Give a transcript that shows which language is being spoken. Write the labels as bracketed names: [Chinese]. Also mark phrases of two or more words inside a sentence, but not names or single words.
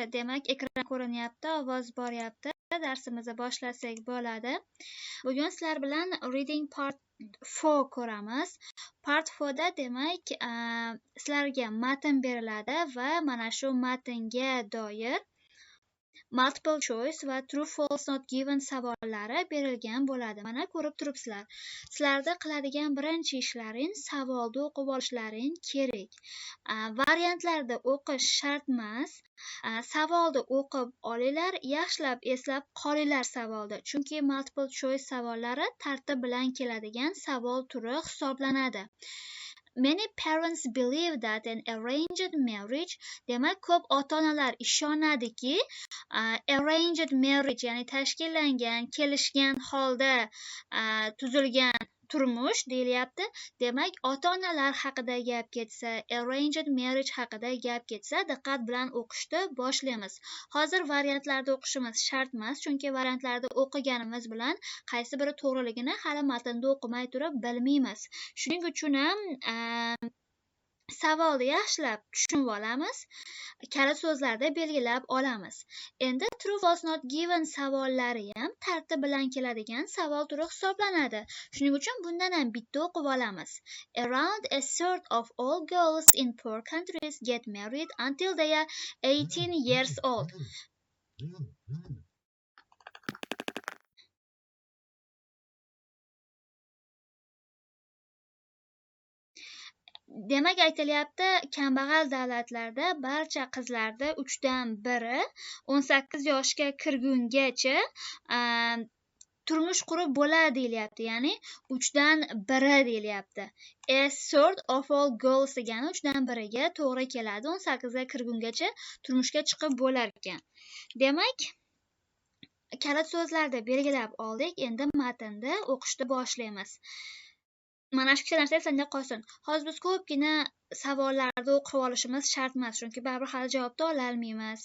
[Uzbek] Demak, ekran ko'rinyapti, ovoz boryapti. Darsimizni boshlasak bo'ladi. Bugun sizlar bilan [English] reading part [Uzbek] 4 ko'ramiz. Part 4 da demak, sizlarga matn beriladi va mana shu matnga doir [English] multiple choice [Uzbek] va [English] true false not given [Uzbek] savollari berilgan bo'ladi. Mana ko'rib turibsizlar. Sizlarda qiladigan birinchi ishlaring savolni o'qib olishlaring kerak. Variantlarda o'qish shart emas. Savolni o'qib olinglar, yaxshilab eslab qolinglar savolni. Chunki [English] multiple choice [Uzbek] savollari tartib bilan keladigan savol turi hisoblanadi. [English] Many parents believe that an arranged marriage, [Uzbek] demak ko'p ota-onalar ishonadiki, [English] arranged marriage [Uzbek] ya'ni tashkillangan, kelishgan holda tuzilgan turmush deyilyapti. Demak, ota-onalar haqida gap ketsa, [English] arranged marriage [Uzbek] haqida gap ketsa, diqqat bilan o'qishni boshlaymiz. Hozir variantlarda o'qishimiz shart emas, chunki variantlarda o'qiganimiz bilan qaysi biri to'g'riligini hali matnda o'qimay turib bilmaymiz. Shuning uchun ham savolni yaxshilab tushunib olamiz, kalit so'zlarda belgilab olamiz. Endi [English] true false not given [Uzbek] savollari ham tartib bilan keladigan savol turi hisoblanadi. Shuning uchun bundan ham bitta o'qib olamiz. [English] Around a third of all girls in poor countries get married until they are 18 years old. [Uzbek] Demak, aytilyapti, kambag'al davlatlarda barcha qizlarda 3dan 1 18 yoshga kirgungacha turmush qurib bo'ladi deyilyapti. Ya'ni 3dan 1 deyilyapti. [English] A third of all girls [Uzbek] degani 3dan 1ga to'g'ri keladi. 18 ga kirgungacha turmushga chiqib bo'lar ekan. Demak, kalit so'zlarda belgilab oldik. Endi matnda o'qishni boshlaymiz. Mana shu ikkita narsa esingda qolsin. Hozir biz ko'pgina savollarni o'qib olishimiz shart emas, chunki baribir hali javobni ola olmaymiz.